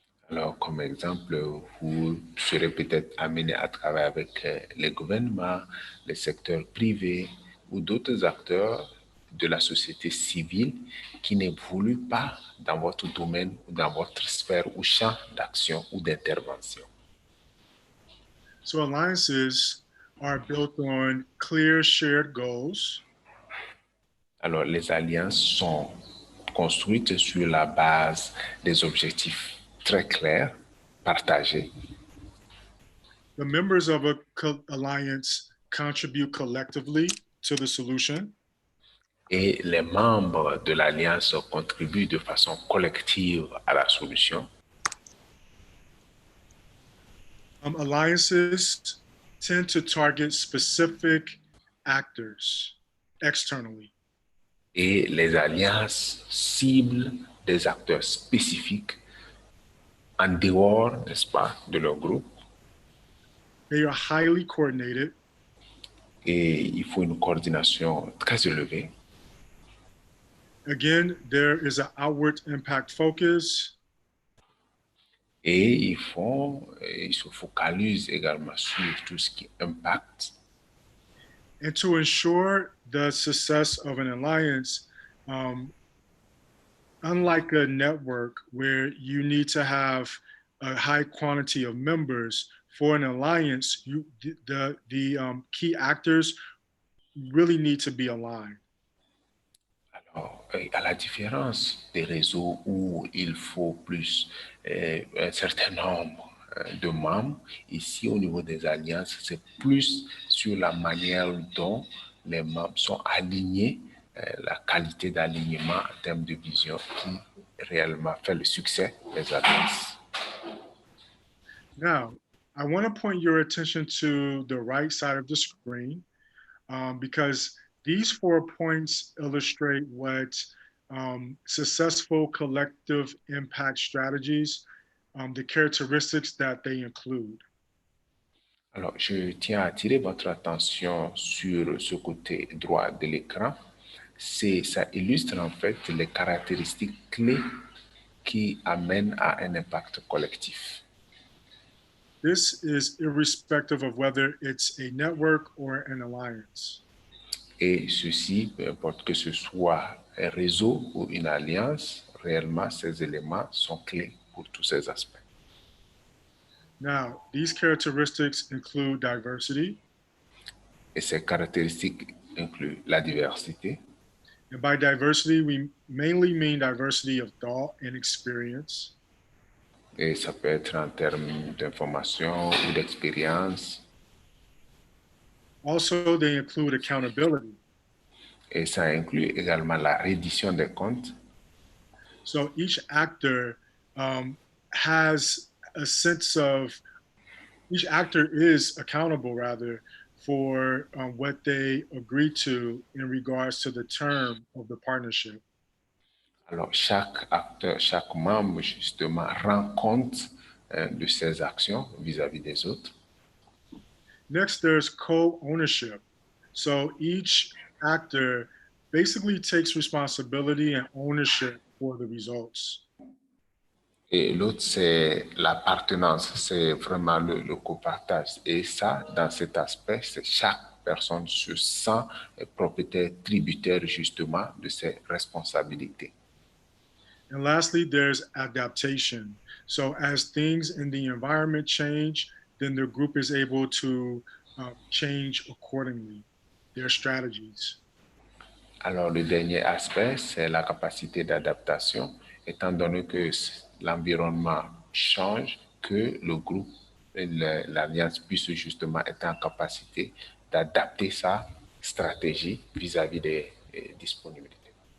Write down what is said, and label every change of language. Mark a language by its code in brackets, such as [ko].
[fr] Alors, comme exemple, vous serez peut-être amené à travailler avec les gouvernements, les secteurs privés ou d'autres acteurs de la société civile qui n'évoluent pas dans votre domaine ou dans votre sphère ou champ d'action ou d'intervention. [en] So alliances are built on clear shared goals. [fr] Alors, les alliances sont construites sur la base des objectifs très clairs, partagés. [en] The members of a alliance contribute collectively to the solution. [fr] Et les membres de l'alliance contribuent de façon collective à la solution. [en] Alliances tend to target specific actors externally. [fr] Et les alliances ciblent des acteurs spécifiques en dehors, n'est-ce pas, de leur groupe. [en] They are highly coordinated. [fr] Et il faut une coordination très élevée. [en] Again, there is an outward impact focus. [fr] Et ils se focalisent également sur tout ce qui impacte. [en] And to ensure the success of an alliance, um, unlike a network where you need to have a high quantity of members, for an alliance, the key actors really need to be aligned. [fr] Alors, à la différence des réseaux où il faut plus un certain nombre de membres, ici au niveau des alliances, c'est plus sur la manière dont les membres sont alignés, la qualité d'alignement en termes de vision qui réellement fait le succès des alliances. [en] Now, I want to point your attention to the right side of the screen because these 4 points illustrate what successful collective impact strategies, the characteristics that they include. [fr] Alors, je tiens à attirer votre attention sur ce côté droit de l'écran. Ça illustre en fait les caractéristiques clés qui amènent à un impact collectif. [en] This is irrespective of whether it's a network or an alliance. [fr] Et ceci, peu importe que ce soit un réseau ou une alliance, réellement, ces éléments sont clés pour tous ces aspects. [en] Now, these characteristics include diversity. [fr] Et ces caractéristiques incluent la diversité. [en] And by diversity, we mainly mean diversity of thought and experience. [fr] Et ça peut être en termes d'information ou d'expérience. [en] Also, they include accountability. [fr] Et ça inclut également la reddition des comptes. [en] So each actor has a sense of, each actor is accountable rather for what they agree to in regards to the term of the partnership. [fr] Alors, chaque acteur, chaque membre, justement, rend compte de ses actions vis-à-vis des autres. [en] Next, there's co-ownership. So each actor basically takes responsibility and ownership for the results. [fr] Et l'autre, c'est l'appartenance, c'est vraiment le copartage. Et ça, dans cet aspect, c'est chaque personne se sent propriétaire, tributaire justement de ses responsabilités. [en] And lastly, there's adaptation. So as things in the environment change, then the group is able to change accordingly their strategies. [fr] Alors, le dernier aspect, c'est la capacité d'adaptation, étant donné que l'environnement change, que le groupe, l'alliance puisse justement être en capacité d'adapter sa stratégie vis-à-vis des disponibilités.